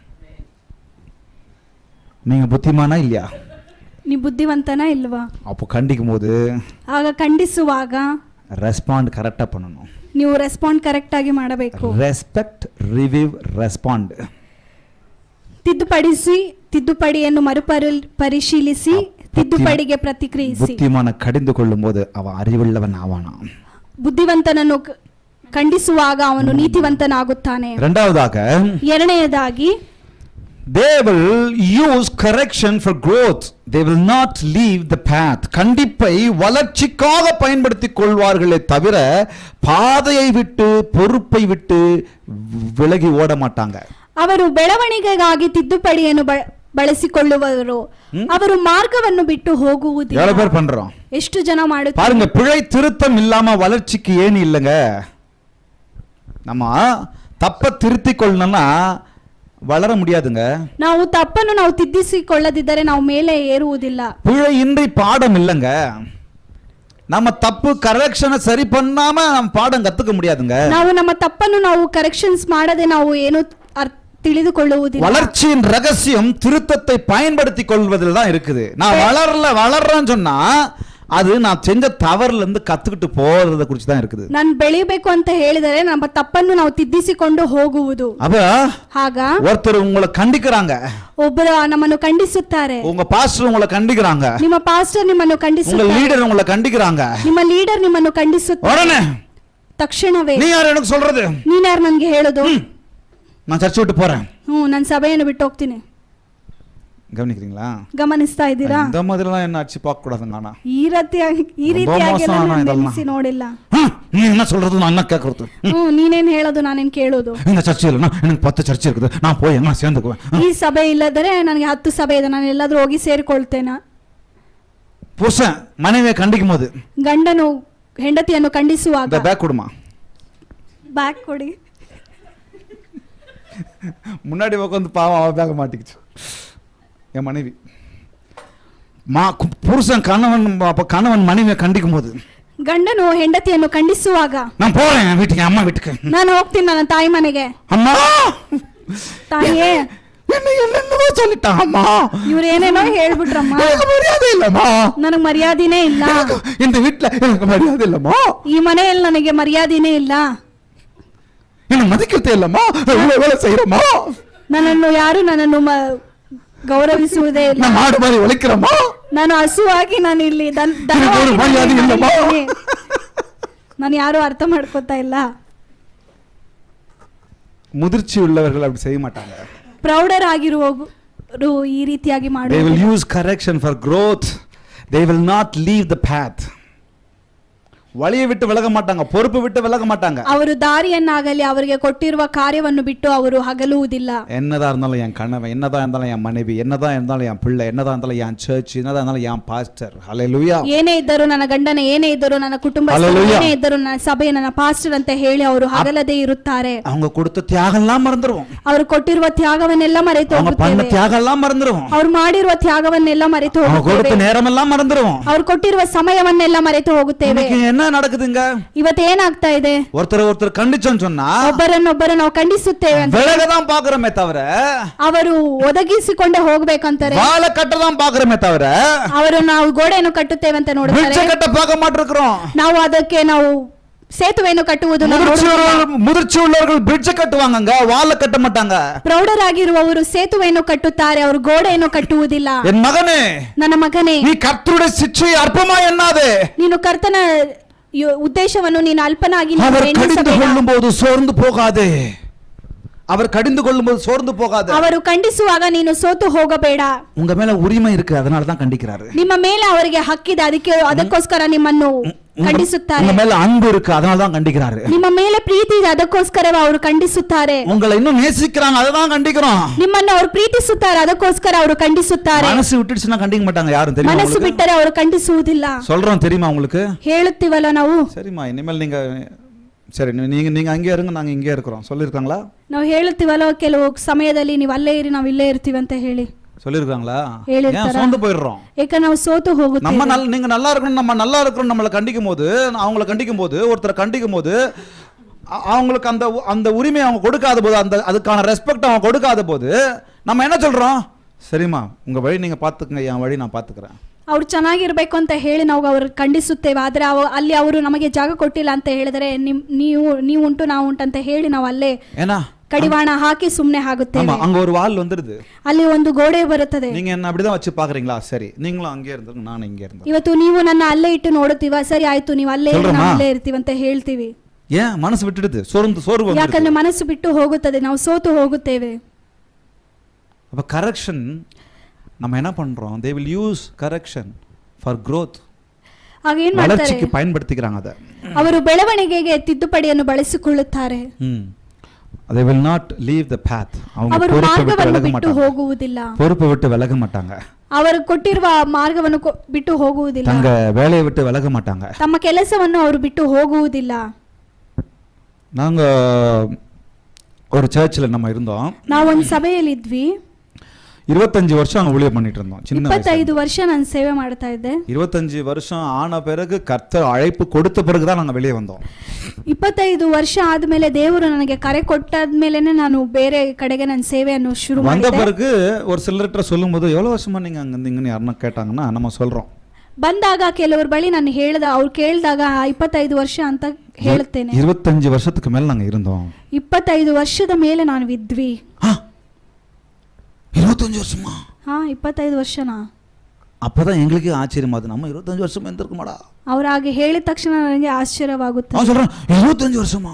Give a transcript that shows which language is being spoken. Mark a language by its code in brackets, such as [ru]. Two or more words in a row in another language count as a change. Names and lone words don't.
[ta] நீங்க புத்திமானா இல்லையா? [kn] நீ புத்திವಂತனா ಇಲ್ವಾ? [ta] அப்போ கண்டிக்கும் போது, [kn] ಆಗ ಖಂಡಿಸುವಾಗ [en] respond correct [ta] பண்ணணும். [kn] ನೀವು [en] respond correct [kn] ಆಗಿ ಮಾಡಬೇಕು. [en] Respect, review, respond. [kn] ತಿದ್ದುಪಡಿಸಿ, ತಿದ್ದುಪಡಿಯನ್ನು ಪರಿಶೀಲಿಸಿ, ತಿದ್ದುಪಡಿಗೆ ಪ್ರತಿಕ್ರಿಯಿಸಿ. [ta] புத்திமான கடிந்து கொள்ளும் போது அவன் அறிவுள்ளவன் ஆவானா. [kn] ಬುದ್ಧಿವಂತನನ್ನು ಖಂಡಿಸುವಾಗ ಅವನು ನೀತಿವಂತನಾಗುತ್ತಾನೆ. ಎರಡನೆಯದಾಗಿ, [en] they will use correction for growth, they will not leave the path. [ta] கண்டிப்பை வளர்ச்சிக்காக பயன்படுத்திக் கொள்வார்களே தவிர பாதையை விட்டு, பொறுப்பை விட்டு விலகி ஓட மாட்டாங்க. [kn] ಅವರು ಬೆಳವಣಿಗೆಗಾಗಿ ತಿದ್ದುಪಡಿಯನ್ನು ಬಳಸಿಕೊಳ್ಳುವರು, ಅವರು ಮಾರ್ಗವನ್ನು ಬಿಟ್ಟು ಹೋಗುವುದಿಲ್ಲ. [ta] எவ்வளவு பேர் பண்றோம்? [kn] ಎಷ್ಟು ಜನ ಮಾಡುತ್ತಾರೆ? [ta] பாருங்க, பிழை திருத்தம் இல்லாம வளர்ச்சிக்கு ஏன் இல்லைங்க. நம்ம தப்ப திருத்திக் கொள்ளணும்னா வளர முடியாதுங்க. [kn] ನಾವು ತಪ್ಪನ್ನು ನಾವು ತಿದ್ದಿಸಿಕೊಳ್ಳದಿದ್ದರೆ ನಾವು ಮೇಲೆ ಏರುವುದಿಲ್ಲ. [ta] பிழை இன்றி பாடம் இல்லைங்க. நம்ம தப்பு கரெக்ஷனை சரி பண்ணாம நம்ம பாடம் கத்துக்க முடியாதுங்க. [kn] ನಾವು ನಮ್ಮ ತಪ್ಪನ್ನು ನಾವು ಕರೆಕ್ಷನ್ಸ್ ಮಾಡದೆ ನಾವು ಏನು ತಿಳಿದುಕೊಳ್ಳುವುದಿಲ್ಲ. [ta] வளர்ச்சியின் ரகசியம் திருத்தத்தை பயன்படுத்திக் கொள்வதில் தான் இருக்குது. நான் வளர்றேன்னு சொன்னா அது நான் செஞ்ச தவறுல இருந்து கத்துக்கிட்டு போறத குறித்து தான் இருக்குது. [kn] ನಾನು ಬೆಳಿಬೇಕು ಅಂತ ಹೇಳಿದರೆ ನಮ್ಮ ತಪ್ಪನ್ನು ನಾವು ತಿದ್ದಿಸಿಕೊಂಡು ಹೋಗುವುದು. [ta] ಆಗ ஒருத்தர் உங்களை கண்டிக்கறாங்க, [kn] ಒಬ್ಬರು ನಮ್ಮನ್ನು ಖಂಡಿಸುತ್ತಾರೆ. [ta] உங்க பாஸ்டர் உங்களை கண்டிக்கறாங்க, [kn] ನಿಮ್ಮ ಪಾಸ್ಟರ್ ನಿಮ್ಮನ್ನು ಖಂಡಿಸುತ್ತಾರೆ. [ta] உங்க லீடர் உங்களை கண்டிக்கறாங்க, [kn] ನಿಮ್ಮ ಲೀಡರ್ ನಿಮ್ಮನ್ನು ಖಂಡಿಸುತ್ತಾರೆ. ತಕ್ಷಣವೇ [ta] நீ யார் எனக்கு சொல்றது? [kn] ನೀನು ಯಾರು ನನಗೆ ಹೇಳೋದು? [ta] நான் சர்ச் விட்டு போறேன், [kn] ನಾನು ಸಭೆಯನ್ನು ಬಿಟ್ಟು ಹೋಗ್ತೀನಿ. [ta] கவனிக்கிறீங்களா? [kn] ಗಮನಿಸ್ತಾ ಇದ್ದೀರಾ? [ta] இந்த மாதிரிலாம் என்ன அடிச்சு பார்க்க கூடாதுங்க. ஆனா [kn] ಈ ರೀತಿಯಾಗಿ ನೋಡಿಲ್ಲ. [ta] நீ என்ன சொல்றது நான் என்ன கேக்குறது? [kn] ನೀನೇನ್ ಹೇಳೋದು ನಾನೇನ್ ಕೇಳೋದು? [ta] இந்த சர்ச் இல்ல, எனக்கு 10 சர்ச் இருக்குது, நான் போய் எங்க சேர்ந்துக்குவேன். [kn] ಈ ಸಭೆ ಇಲ್ಲದರೆ ನನಗೆ 10 ಸಭೆ ಇದೆ, ನಾನು ಎಲ್ಲಾದ್ರೂ ಹೋಗಿ ಸೇರಿಕೊಳ್ತೇನೆ. [ta] புருஷன் மனைவியை கண்டிக்கும் போது, [kn] ಗಂಡನು ಹೆಂಡತಿಯನ್ನು ಖಂಡಿಸುವಾಗ, [ta] பேக் கொடுமா, [kn] ಬ್ಯಾಗ್ ಕೊಡಿ. [ta] முன்னாடி உட்காந்து பாவம் அவ பேக மாட்டிக்கிச்சு. என் மனைவி புருஷன் கணவன் மனைவியை கண்டிக்கும் போது, [kn] ಗಂಡನು ಹೆಂಡತಿಯನ್ನು ಖಂಡಿಸುವಾಗ, [ta] நான் போறேன் வீட்டுக்கு, அம்மா வீட்டுக்கு, [kn] ನಾನು ಹೋಗ್ತೀನಿ ನನ್ನ ತಾಯಿ ಮನೆಗೆ. [ta] அம்மா [kn] ತಾಯಿಯೇ [ta] என்னென்னவோ சொல்லிட்டான் அம்மா, [kn] ಇವ್ರು ಏನೇನೋ ಹೇಳ್ಬಿಟ್ರಮ್ಮ, [ta] எனக்கு மரியாதை இல்லம்மா, [kn] ನನಗೆ ಮರ್ಯಾದಿನೇ ಇಲ್ಲ, [ta] இந்த வீட்டுல எனக்கு மரியாதை இல்லம்மா, [kn] ಈ ಮನೆಯಲ್ಲಿ ನನಗೆ ಮರ್ಯಾದಿನೇ ಇಲ್ಲ, [ta] என்ன மதிக்கத்தே இல்லம்மா, வேலை செய்யறம்மா, [kn] ನನ್ನನ್ನು ಯಾರು ಗೌರವಿಸುವುದೇ ಇಲ್ಲ, [ta] நான் மாடு மாதிரி ஒழிக்கிறம்மா, [kn] ನಾನು ಹಸುವಾಗಿ ನಾನು ಇಲ್ಲಿ ನಾನು ಯಾರು ಅರ್ಥ ಮಾಡ್ಕೋತಾ ಇಲ್ಲ. [ta] முதிர்ச்சி உள்ளவர்கள் அப்படி செய்ய மாட்டாங்க. [kn] ಪ್ರೌಢರಾಗಿರುವವರು ಈ ರೀತಿಯಾಗಿ ಮಾಡುವರು. [en] They will use correction for growth. They will not leave the path. [ta] வழியை விட்டு விலக மாட்டாங்க, பொறுப்பு விட்டு விலக மாட்டாங்க. [kn] ಅವರು ದಾರಿಯನ್ನಾಗಲಿ ಅವರಿಗೆ ಕೊಟ್ಟಿರುವ ಕಾರ್ಯವನ್ನು ಬಿಟ್ಟು ಅವರು ಹಗಲುವುದಿಲ್ಲ. [ta] என்னதா இருந்தாலும் என் கணவன், என்னதா இருந்தாலும் என் மனைவி, என்னதா இருந்தாலும் என் பிள்ளை, என்னதா இருந்தாலும் என் சர்ச், என்னதா இருந்தாலும் என் பாஸ்டர். ஹalleluya. [kn] ಏನೇ ಇದ್ದರೂ ನನ್ನ ಗಂಡನ, ಏನೇ ಇದ್ದರೂ ನನ್ನ ಕುಟುಂಬ, ಏನೇ ಇದ್ದರೂ ನನ್ನ ಸಭೆ, ನನ್ನ ಪಾಸ್ಟರ್ ಅಂತ ಹೇಳಿ ಅವರು ಹಗಲದೇ ಇರುತ್ತಾರೆ. [ta] அவங்க கொடுத்த தியாகம் எல்லாம் மறந்துருவோம். [kn] ಅವರು ಕೊಟ್ಟಿರುವ ತ್ಯಾಗವನ್ನೆಲ್ಲ ಮರೆತು [ta] அவங்க பண்ண தியாகம் எல்லாம் மறந்துருவோம். [kn] ಅವರು ಮಾಡಿರುವ ತ್ಯಾಗವನ್ನೆಲ್ಲ ಮರೆತು ಹೋಗುತ್ತೇವೆ. [ta] அவங்க கொடுத்த நேரம் எல்லாம் மறந்துருவோம். [kn] ಅವರು ಕೊಟ್ಟಿರುವ ಸಮಯವನ್ನೆಲ್ಲ ಮರೆತು ಹೋಗುತ್ತೇವೆ. [ta] என்ன என்ன நடக்குதுங்க? [kn] ಇವತ್ತು ಏನಾಗ್ತಾ ಇದೆ? [ta] ஒருத்தர் கண்டிச்சோன்னு சொன்னா [kn] ಒಬ್ಬರನ್ನೊಬ್ಬರು ನಾವು ಖಂಡಿಸುತ್ತೇವೆ ಅಂತ [ta] ಬೆಳಗதான் பாக்குறோமே தவிர [kn] ಅವರು ಒದಗಿಸಿಕೊಂಡೇ ಹೋಗ್ಬೇಕಂತಾರೆ. [ta] வாழ கட்டதான் பாக்குறோமே தவிர [kn] ಅವರು ನಾವು ಗೋಡೆಯನ್ನು ಕಟ್ಟುತ್ತೇವೆ ಅಂತ ನೋಡ್ತಾರೆ. [ta] பிரிட்ஜ் கட்ட பார்க்க மாட்டிருக்கிறோம். [kn] ನಾವು ಅದಕ್ಕೆ ನಾವು ಸೇತುವೆಯನ್ನು ಕಟ್ಟುವುದು [ta] முதிர்ச்சி உள்ளவர்கள் பிரிட்ஜ் கட்டுவாங்கங்க, வாழ கட்ட மாட்டாங்க. [kn] ಪ್ರೌಢರಾಗಿರುವವರು ಸೇತುವೆಯನ್ನು ಕಟ್ಟುತ್ತಾರೆ, ಅವರು ಗೋಡೆಯನ್ನು ಕಟ್ಟುವುದಿಲ್ಲ. [ta] என் மகனே, [kn] ನನ್ನ ಮಗನೇ, [ta] நீ கர்த்தருடைய சிட்சையை அற்பமா எண்ணாதே. [kn] ನೀನು ಕರ್ತನ ಉದ್ದೇಶವನ್ನು ನೀನು ಅಲ್ಪನಾಗಿ [ta] அவர் கடிந்து கொள்ளும்போது சோர்ந்து போகாதே. அவர் கடிந்து கொள்ளும்போது சோர்ந்து போகாதே. [kn] ಅವರು ಖಂಡಿಸುವಾಗ ನೀನು ಸೋತು ಹೋಗಬೇಡ. [ta] உங்க மேல உரிமை இருக்கு, அதனால தான் கண்டிக்கிறாரு. [kn] ನಿಮ್ಮ ಮೇಲೆ ಅವರಿಗೆ ಹಕ್ಕಿದೆ, ಅದಕ್ಕೋಸ್ಕರ ನಿಮ್ಮನ್ನು ಖಂಡಿಸುತ್ತಾರೆ. [ta] உங்க மேல அன்பு இருக்கு, அதனால தான் கண்டிக்கிறாரு. [kn] ನಿಮ್ಮ ಮೇಲೆ ಪ್ರೀತಿ ಇದೆ, ಅದಕ್ಕೋಸ್ಕರ ಅವರು ಖಂಡಿಸುತ್ತಾರೆ. [ta] உங்களை இன்னும் நேசிக்கிறாங்க, அததான் கண்டிக்கிறோம். [kn] ನಿಮ್ಮನ್ನು ಅವರು ಪ್ರೀತಿಸುತ್ತಾರೆ, ಅದಕ್ಕೋಸ್ಕರ ಅವರು ಖಂಡಿಸುತ್ತಾರೆ. [ta] மனசு விட்டுடுச்சுனா கண்டிக்க மாட்டாங்க யாரும், தெரியுமா? [kn] ಮನಸ್ಸು ಬಿಟ್ಟರೆ ಅವರು ಖಂಡಿಸುವುದಿಲ್ಲ. [ta] சொல்றோம் தெரியுமா உங்களுக்கு? [kn] ಹೇಳುತ್ತೀವಲ್ಲ ನಾವು. [ta] சரிமா, இனிமேல் நீங்க சரி நீங்க அங்கே இருங்க, நாங்க இங்கே இருக்கிறோம் சொல்லிருக்காங்களா? [kn] ನಾವು ಹೇಳುತ್ತೀವಲ್ಲ, ಕೆಲವು ಸಮಯದಲ್ಲಿ ನೀವು ಅಲ್ಲೇ ಇರಿ, ನಾವು ಇಲ್ಲೇ ಇರ್ತೀವಿ ಅಂತ ಹೇಳಿ [ta] சொல்லிருக்காங்களா? [kn] ಹೇಳಿರ್ತಾರ. [ta] சோர்ந்து போயிடுறோம். [kn] ஏக்க ನಾವು ಸೋತು ಹೋಗುತ್ತೇವೆ. [ta] நம்ம நீங்க நல்லா இருக்கணும், நம்ம நல்லா இருக்கணும், நம்மளை கண்டிக்கும் போது, அவங்கள கண்டிக்கும் போது, ஒருத்தரை கண்டிக்கும் போது அவங்களுக்கு அந்த உரிமை அவங்க கொடுக்காத போது, அதுக்கான ரெஸ்பெக்ட் அவங்க கொடுக்காத போது நம்ம என்ன சொல்றோம்? சரிம்மா, உங்க வழி நீங்க பாத்துக்கங்க, என் வழி நான் பாத்துக்கிறேன். [kn] ಅವ್ರು ಚೆನ್ನಾಗಿರ್ಬೇಕು ಅಂತ ಹೇಳಿ ನಾವು ಅವ್ರು ಖಂಡಿಸುತ್ತೇವೆ. ಆದ್ರೆ ಅಲ್ಲಿ ಅವರು ನಮಗೆ ಜಾಗ ಕೊಟ್ಟಿಲ್ಲ ಅಂತ ಹೇಳಿದರೆ ನೀವು ಉಂಟು ನಾವು ಉಂಟು ಅಂತ ಹೇಳಿ ನಾವು ಅಲ್ಲೇ ಕಡಿವಾಣ ಹಾಕಿ ಸುಮ್ಮನೆ ಆಗುತ್ತೇವೆ. [ta] அங்க ஒரு வால் வந்துருது, [kn] ಅಲ್ಲಿ ಒಂದು ಗೋಡೆ ಬರುತ್ತದೆ. [ta] நீங்க என்ன அப்படிதான் வச்சு பாக்குறீங்களா? சரி, நீங்களும் அங்கே இருந்துங்க, ನಾನು இங்கே இருந்தேன். [kn] ಇವತ್ತು ನೀವು ನನ್ನ ಅಲ್ಲೇ ಇಟ್ಟು ನೋಡುತ್ತೀವಾ? ಸರಿ ಆಯ್ತು, ನೀವು ಅಲ್ಲೇ ಇರಿ, ನಾವು ಅಲ್ಲೇ ಇರ್ತೀವಿ ಅಂತ ಹೇಳ್ತೀವಿ. [ta] ஏன் மனசு விட்டுடுது, சோர்வு. [kn] ಯಾಕಂದ್ರೆ ಮನಸ್ಸು ಬಿಟ್ಟು ಹೋಗುತ್ತದೆ, ನಾವು ಸೋತು ಹೋಗುತ್ತೇವೆ. [ta] அப்ப கரெக்ஷன் நம்ம என்ன பண்றோம்? [en] they will use correction for growth. [kn] ಆಗ ಏನು ಮಾಡ್ತಾರೆ? [ta] வளர்ச்சிக்கு பயன்படுத்திக்கிறாங்க அத. [kn] ಅವರು ಬೆಳವಣಿಗೆಗೆ ತಿದ್ದುಪಡಿಯನ್ನು ಬಳಸಿಕೊಳ್ಳುತ್ತಾರೆ. [en] they will not leave the path. [ta] அவங்க [kn] ಮಾರ್ಗವನ್ನು ಬಿಟ್ಟು ಹೋಗುವುದಿಲ್ಲ, [ta] பொறுப்பை விட்டு விலக மாட்டாங்க. [kn] ಅವರು ಕೊಟ್ಟಿರುವ ಮಾರ್ಗವನ್ನು ಬಿಟ್ಟು ಹೋಗುವುದಿಲ್ಲ, [ta] தங்க வேலையை விட்டு விலக மாட்டாங்க, [kn] ತಮ್ಮ ಕೆಲಸವನ್ನು ಅವರು ಬಿಟ್ಟು ಹೋಗುವುದಿಲ್ಲ. [ta] நாங்க ஒரு சர்ச்சில் நம்ம இருந்தோம். [kn] ನಾವು ಒಂದು ಸಭೆಯಲ್ಲಿ ಇದ್ವಿ. [ta] 25 வருஷம் அங்க ஊழியம் பண்ணிட்டு இருந்தோம். சின்ன [kn] 25 ವರ್ಷ ನಾನು ಸೇವೆ ಮಾಡ್ತಾ ಇದ್ದೆ. [ta] 25 வருஷம் ஆன பிறகு கர்த்தர் அழைப்பு கொடுத்த பிறகு தான் நாங்க வெளியே வந்தோம். [kn] 25 ವರ್ಷ ಆದ್ಮೇಲೆ ದೇವರು ನನಗೆ ಕರೆ ಕೊಟ್ಟಾದ್ಮೇಲೆನೆ ನಾನು ಬೇರೆ ಕಡೆಗೆ ನನ್ನ ಸೇವೆಯನ್ನು ಶುರು ಮಾಡಿದೆ. [ta] வந்த பிறகு ஒரு சிலர்கிட்ட சொல்லும்போது எவ்வளவு வருஷமா நீங்க அங்க இருந்தீங்கன்னு யாரನ್ನ கேட்டாங்கன்னா நம்ம சொல்றோம். [kn] ಬಂದಾಗ ಕೆಲವರು ಬಳಿ ನಾನು ಅವ್ರು ಕೇಳಿದಾಗ 25 ವರ್ಷ ಅಂತ ಹೇಳುತ್ತೇನೆ. [ta] 25 வருஷத்துக்கு மேல நாங்க இருந்தோம். [kn] 25 ವರ್ಷದ ಮೇಲೆ ನಾನು ಇದ್ವಿ. [ta] 25 வருஷமா? [kn] 25 ವರ್ಷನಾ? [ta] அப்பதான் எங்களுக்கு ஆச்சரியமா அது, நம்ம 25 வருஷமா இருந்திருக்குமாடா. [kn] ಅವರು ಹಾಗೆ ಹೇಳಿದ ತಕ್ಷಣ ನನಗೆ ಆಶ್ಚರ್ಯವಾಗುತ್ತೆ. [ta] நான் சொல்றேன் 25 வருஷமா?